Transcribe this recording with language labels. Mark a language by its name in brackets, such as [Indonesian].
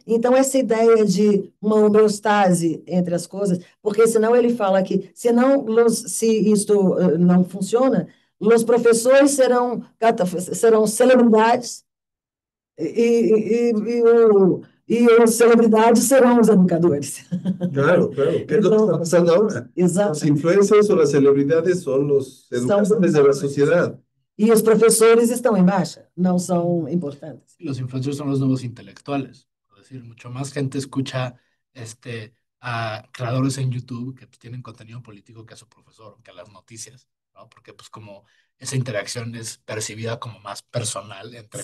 [Portuguese] Então, essa ideia de uma homeostase entre as coisas, porque senão ele fala que se isto não funciona, os professores serão celebridades e as celebridades serão os educadores. [Spanish] Claro, que es lo que está pasando ahora. [Portuguese] Exato. [Spanish] Los influencers o las celebridades son los educadores de la sociedad. [Portuguese] E os professores estão em baixa, não são importantes. [Spanish] Los influencers son los nuevos intelectuales. Es decir, mucho más gente escucha a creadores en YouTube que pues, tienen contenido político que a su profesor, que a las noticias, ¿no? Porque pues como esa interacción es percibida como más personal, entre